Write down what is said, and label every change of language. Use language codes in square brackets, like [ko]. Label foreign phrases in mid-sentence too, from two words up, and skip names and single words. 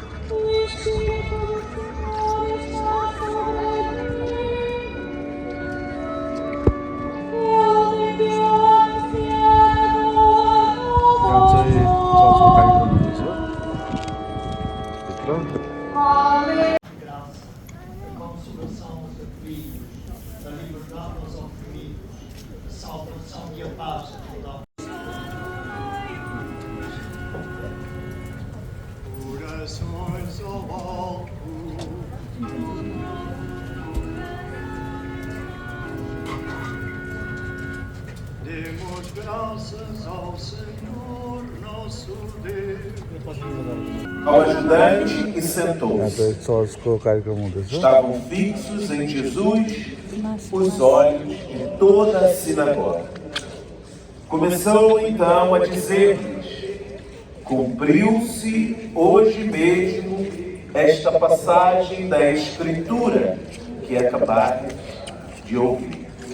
[ne] यहाँ चाहिँ चर्चको कार्यक्रम हुँदैछ भित्र। [pt] Corações ao alto, demos graças ao Senhor nosso Deus. Ao ajudante e [ne] यहाँ [pt] sentou-se. [ne] चाहिँ चर्चको कार्यक्रम हुँदैछ। [pt] Estavam fixos em Jesus os olhos de toda a sinagoga. Começou então a dizer-lhes: cumpriu-se hoje mesmo esta passagem da Escritura que acabaram de ouvir.